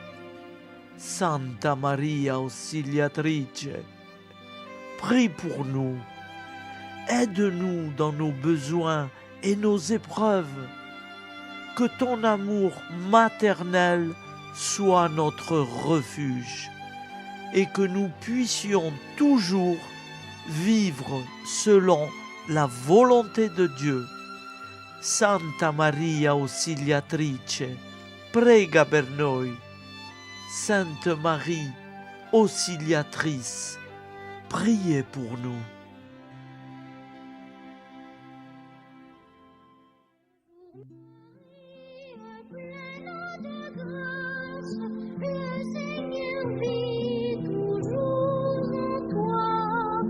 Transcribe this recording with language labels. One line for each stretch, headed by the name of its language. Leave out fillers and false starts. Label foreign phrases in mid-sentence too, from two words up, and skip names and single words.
French: Santa Maria Auxiliatrice, prie pour nous, aide-nous dans nos besoins et nos épreuves, que ton amour maternel sois notre refuge et que nous puissions toujours vivre selon la volonté de Dieu.
Italian: Santa Maria Ausiliatrice, prega per noi.
French: Sainte Marie, Auxiliatrice, priez pour nous. Le Seigneur vit toujours en toi.